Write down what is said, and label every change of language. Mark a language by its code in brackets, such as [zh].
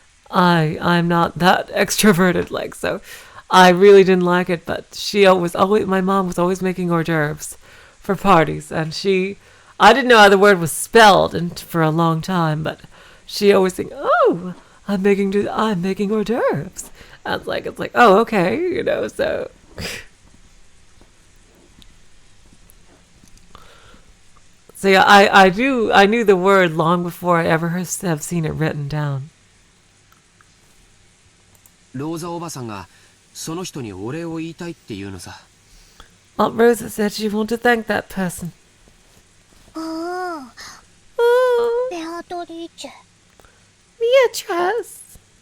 [en] I'm not that extroverted, so I really didn't like it, but my mom was always making hors d'oeuvres for parties, and I didn't know how the word was spelled for a long time, but she always think, oh, I'm making hors d'oeuvres. And it's like, oh, okay, so. So yeah, I knew the word long before I ever have seen it written down. [ja] ローザおばさんがその人にお礼を言いたいって言うのさ。 [en] Aunt Rosa said she wanted to thank that person. [ja] ああ。ベアトリーチェ。 [en] Beatrice.